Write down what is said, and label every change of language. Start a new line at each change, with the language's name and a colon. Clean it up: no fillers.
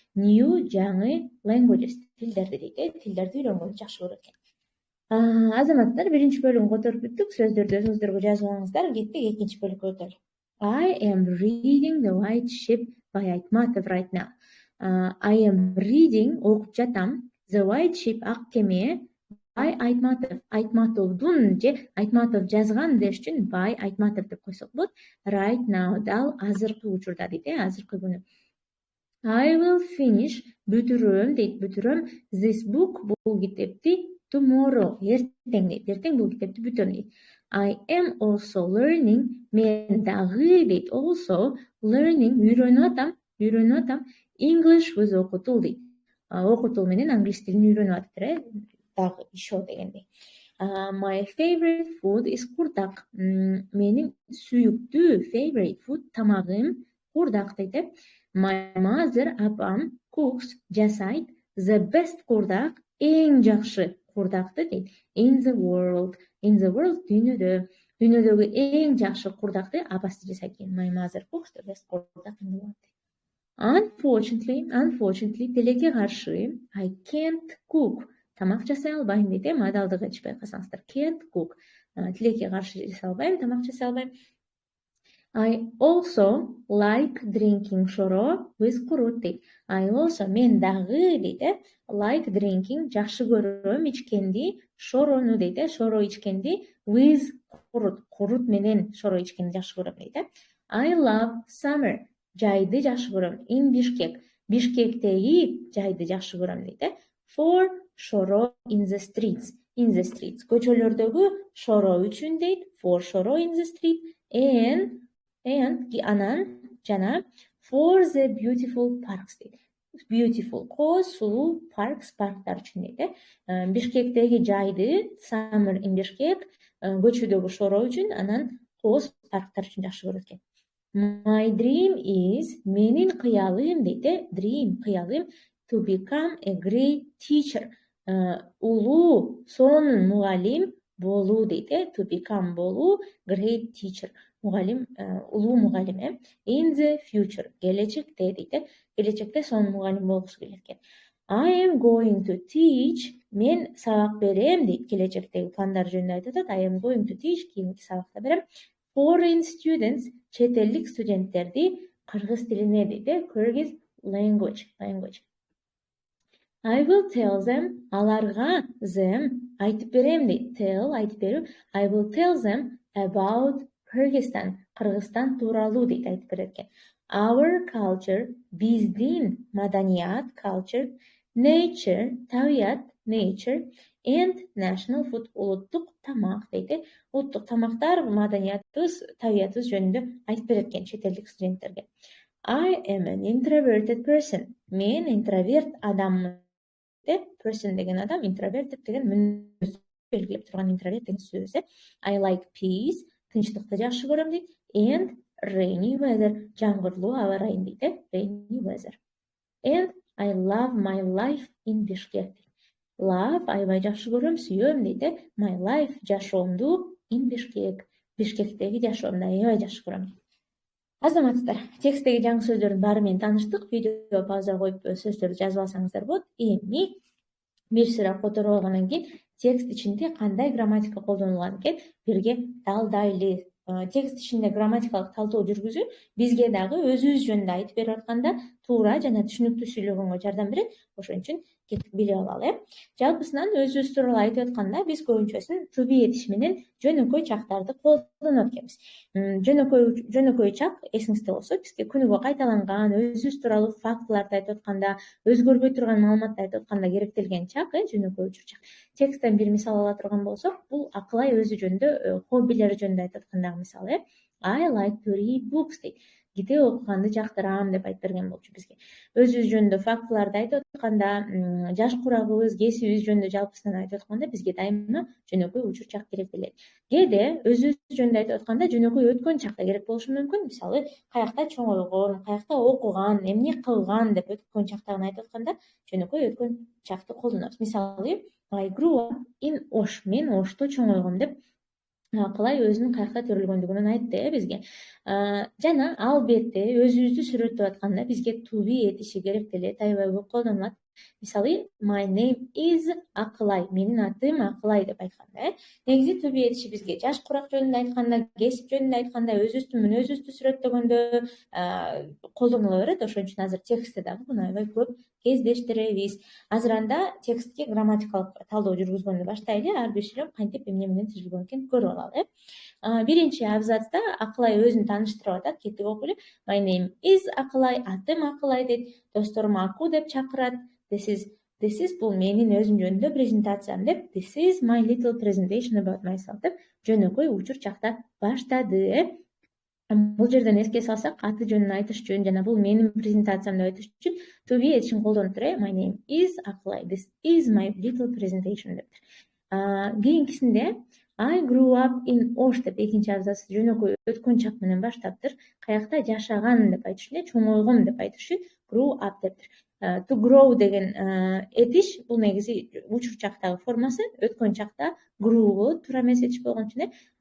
English: New
Kyrgyz: жаңы
English: languages.
Kyrgyz: Тилдерди дейт. Тилдерди үйрөнгөндү жакшы көрөт экен. Азаматтар, биринчи бөлүмгө которуп бүттүк. Сөздөрдү өзүңүздөргө жазып алыңыздар. Кеттик экинчи бөлүккө өтөлү.
English: I am reading The White Ship by Айтматов right now. I am reading,
Kyrgyz: окуп жатам,
English: The White Ship,
Kyrgyz: ак кеме,
English: by Айтматов.
Kyrgyz: Айтматовдун же Айтматов жазган деш үчүн by Айтматов деп койсок болот.
English: Right now,
Kyrgyz: дал азыркы учурда дейт, азыркы күнү.
English: I will finish,
Kyrgyz: бүтүрөм дейт, бүтүрөм
English: this book,
Kyrgyz: бул китепти tomorrow, эртең дейт. Эртең бул китепти бүтөм дейт.
English: I am also learning,
Kyrgyz: мен дагы дейт,
English: also learning,
Kyrgyz: үйрөнүп атам
English: English with окутул дейт.
Kyrgyz: Окутул менен англис тилин үйрөнүп атыптыр, дагы еще дегендей.
English: My favorite food is курдак.
Kyrgyz: Менин сүйүктүү favorite food тамагым курдак дейт.
English: My mother,
Kyrgyz: апам,
English: cooks,
Kyrgyz: жасайт
English: the best
Kyrgyz: курдак, эң жакшы курдакты дейт. In the world, дүйнөдөгү эң жакшы курдакты апасы жасайт экен.
English: My mother cooks the best курдак in the world. Unfortunately,
Kyrgyz: тилекке каршы,
English: I can't cook.
Kyrgyz: Тамак жасай албайм дейт. Мадалдыгы ичпей калсаңыздар.
English: Can't cook.
Kyrgyz: Тилекке каршы жасай албайм, тамак жасай албайм.
English: I also like drinking шоро with курут дейт. I also,
Kyrgyz: мен дагы дейт,
English: like drinking,
Kyrgyz: жакшы көрөм ичкенди, шорону дейт, шоро ичкенди with курут менен шоро ичкенди жакшы көрөм дейт.
English: I love summer,
Kyrgyz: жайды жакшы көрөм.
English: In Bishkek,
Kyrgyz: Бишкектеги жайды жакшы көрөм дейт.
English: For шоро in the streets,
Kyrgyz: көчөлөрдөгү шоро үчүн дейт.
English: For шоро in the street and
Kyrgyz: анан жана
English: for the beautiful parks дейт. Beautiful,
Kyrgyz: кооз, сулуу parks, парктар үчүн дейт. Бишкектеги жайды
English: summer in Bishkek,
Kyrgyz: көчөдөгү шоро үчүн, анан кооз, парктар үчүн жакшы көрөт экен.
English: My dream is,
Kyrgyz: менин кыялым дейт,
English: dream, кыялым, to become a great teacher.
Kyrgyz: Улуу, сонун мугалим болуу дейт.
English: To become
Kyrgyz: болуу,
English: great teacher.
Kyrgyz: Мугалим, улуу мугалим.
English: In the future,
Kyrgyz: келечекте дейт. Келечекте сонун мугалим болгусу келет экен.
English: I am going to teach,
Kyrgyz: мен сабак берем дейт. Келечектеги пландар жөнүндө айтып атат.
English: I am going to teach,
Kyrgyz: кийинки сабакта берем.
English: Foreign students,
Kyrgyz: чет элдик студенттерди кыргыз тилине дейт.
English: Kyrgyz language. I will tell them,
Kyrgyz: аларга
English: them
Kyrgyz: айтып берем дейт.
English: Tell,
Kyrgyz: айтып берүү.
English: I will tell them about Kyrgyzstan,
Kyrgyz: Кыргызстан тууралуу дейт, айтып берет экен.
English: Our culture,
Kyrgyz: биздин маданият,
English: culture, nature,
Kyrgyz: табият,
English: nature, and national food,
Kyrgyz: улуттук тамак дейт. Улуттук тамактар, маданиятыбыз, табиятыбыз жөнүндө айтып берет экен чет элдик студенттерге.
English: I am an introverted person.
Kyrgyz: Мен интроверт адаммын. Person деген адам, introverted деген мүнөз белгилеп турган интроверт деген сөз.
English: I like peace,
Kyrgyz: тынчтыкты жакшы көрөм дейт.
English: And rainy weather,
Kyrgyz: жамгырлуу аба ырайын дейт.
English: Rainy weather. And I love my life in Bishkek.
Kyrgyz: Love, аябай жакшы көрөм, сүйөм дейт.
English: My life,
Kyrgyz: жашоомду
English: in Bishkek.
Kyrgyz: Бишкектеги жашоомду аябай жакшы көрөм. Азаматтар, тексттеги жаңы сөздөрдүн баары менен тааныштык. Видео пауза коюп сөздөрдү жазып алсаңыздар болот. Эми бир сурак которуп алгандан кийин текст ичинде кандай грамматика колдонулган экен бирге талдайлы. Текст ичинде грамматикалык талдоо жүргүзүү бизге дагы өзүбүз жөнүндө айтып берип атканда туура жана түшүнүктүү сүйлөгөнгө жардам берет. Ошон үчүн кеттик билип алалы. Жалпысынан өзүбүз тууралуу айтып атканда биз көбүнчөсүн
English: to be
Kyrgyz: этиш менен жөнөкөй чактарды колдонот экенбиз. Жөнөкөй чак эсиңизде болсо бизге күнүгө кайталанган өзүбүз тууралуу фактыларды айтып атканда, өзгөрбөй турган маалыматты айтып атканда керектелген чак жөнөкөй учур чак. Тексттен бир мисал ала турган болсок, бул Акылай өзү жөнүндө, хоббилери жөнүндө айтып аткандагы мисал.
English: I like to read books
Kyrgyz: дейт. Китеп окуганды жактырам деп айтып берген болчу бизге. Өзүбүз жөнүндө фактыларды айтып атканда, жаш курагыбыз, кесибибиз жөнүндө жалпысынан айтып атканда бизге дайыма жөнөкөй учур чак керектелет. Кээде өзүбүз жөнүндө айтып атканда жөнөкөй өткөн чак да керек болушу мүмкүн. Мисалы, каякта чоңойгон, каякта окуган, эмне кылган деп өткөн чактагын айтып атканда жөнөкөй өткөн чакты колдонобуз.
English: Мисалы, I grew up in Osh.
Kyrgyz: Мен Ошто чоңойгом деп Акылай өзүнүн каякта төрөлгөндүгүн айтты бизге. Жана албетте өзүбүздү сүрөттөп атканда бизге
English: to be
Kyrgyz: этиши керектелет, аябай көп колдонулат.
English: Мисалы, my name is Акылай.
Kyrgyz: Менин атым Акылай деп айтканда, негизи
English: to be
Kyrgyz: этиши бизге жаш курак жөнүндө айтканда, кесип жөнүндө айтканда, өзүбүздүн мүнөзүбүздү сүрөттөгөндө колдонула берет. Ошон үчүн азыр текстте дагы муну аябай көп кездештиребиз. Азыр анда текстке грамматикалык талдоо жүргүзгөндү баштайлы. Ар бир сүйлөм кантип эмне менен түзүлгөн экенин көрүп алалы. Биринчи абзацта Акылай өзүн тааныштырып атат. Кеттик окуйлу.
English: My name is Акылай.
Kyrgyz: Атым Акылай дейт. Досторум Аку деп чакырат.
English: This is
Kyrgyz: бул менин өзүм жөнүндө презентациям деп.
English: This is my little presentation about myself
Kyrgyz: деп жөнөкөй учур чакта баштады. Бул жерден эске салсак, аты жөнүн айтыш үчүн жана бул менин презентациям деп айтыш үчүн
English: to be
Kyrgyz: этишин колдонуптур.
English: My name is Акылай. This is my little presentation
Kyrgyz: дептир. Кийинкисинде
English: I grew up in Osh
Kyrgyz: деп экинчи абзац жөнөкөй өткөн чак менен баштаптыр. Каякта жашаган деп айтыш үчүн, чоңойгом деп айтыш үчүн
English: grew up
Kyrgyz: дептир.
English: To grow
Kyrgyz: деген этиш бул негизи учур чактагы формасы, өткөн чакта grew болот, туура эмес этиш болгон үчүн.